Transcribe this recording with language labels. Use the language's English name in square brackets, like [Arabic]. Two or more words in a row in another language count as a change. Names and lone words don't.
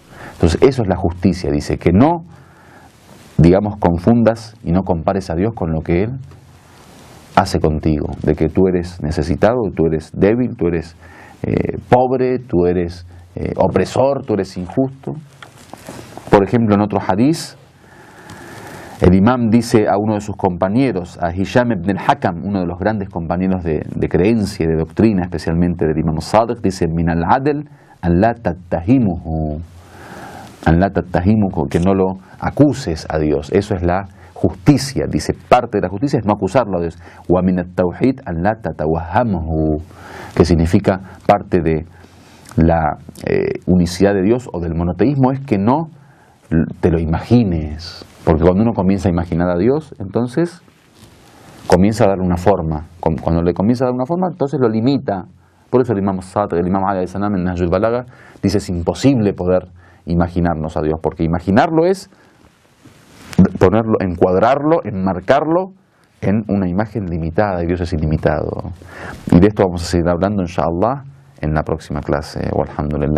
[Spanish] Entonces, eso es la justicia. Dice, que no, digamos, confundas y no compares a Dios con lo que Él hace contigo, de que tú eres necesitado, tú eres débil, tú eres pobre, tú eres opresor, tú eres injusto. Por ejemplo, en otro hadiz, el imam dice a uno de sus compañeros, a Hisham ibn al-Hakam, uno de los grandes compañeros de creencia y de doctrina, especialmente del imam Sadiq, dice, [Arabic] من العدل أن لا تتهمه, [Spanish] que no lo acuses a Dios. Eso es la justicia. Dice, parte de la justicia es no acusarlo a Dios. [Arabic] ومن التوحيد أن لا تتوهمه, [Spanish] que significa parte de la unicidad de Dios o del monoteísmo, es que no te lo imagines. Porque cuando uno comienza a imaginar a Dios, entonces comienza a darle una forma. Cuando le comienza a dar una forma, entonces lo limita. Por eso el imam Sadiq, el imam [Arabic] عليه السلام [Spanish] en Nahjul Balagha dice, es imposible poder imaginarnos a Dios, porque imaginarlo es ponerlo, encuadrarlo, enmarcarlo en una imagen limitada, y Dios es ilimitado. Y de esto vamos a seguir hablando, inshallah, en la próxima clase.